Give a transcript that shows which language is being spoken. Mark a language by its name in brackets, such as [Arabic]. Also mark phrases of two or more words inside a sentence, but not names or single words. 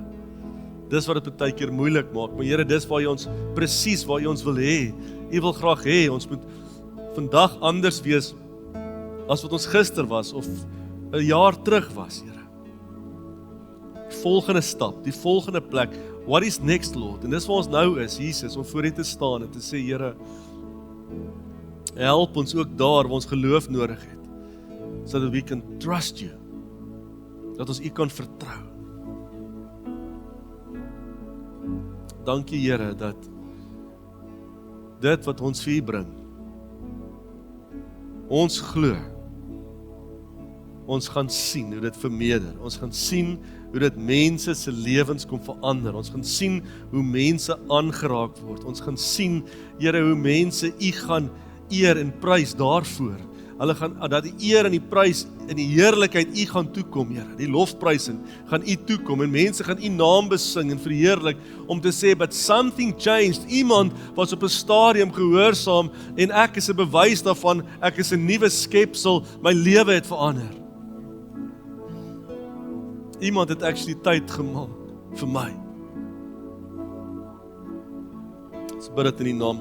[Afrikaans] Dis wat dit baie keer moeilik maak, maar Here, dis waar U ons presies waar U ons wil hê. U wil graag hê ons moet vandag anders wees as wat ons gister was of 'n jaar terug was, Here. Die volgende stap, die volgende plek. [English] What is next, Lord? [Afrikaans] En dis waar ons nou is, Jesus, om voor U te staan en te sê, Here, help ons ook daar waar ons geloof nodig het, [English] so that we can trust You, [Afrikaans] dat ons U kan vertrou. Dankie, Here, dat dit wat ons vir U bring, ons glo, ons gaan sien hoe dit vermeerder, ons gaan sien hoe dit mense se lewens kom verander, ons gaan sien hoe mense aangeraak word, ons gaan sien, Here, hoe mense U gaan eer en prys daarvoor, hulle gaan, dat die eer en die prys en die heerlikheid U gaan toekom, Here, die lofprysing gaan U toekom, en mense gaan U naam besing en verheerlik, om te sê, [English] but something changed, [Afrikaans] iemand was op 'n stadium gehoorsaam, en ek is 'n bewys daarvan, ek is 'n nuwe skepsel, my lewe het verander. Iemand het actually tyd gemaak vir my. Ons bid dit in die naam.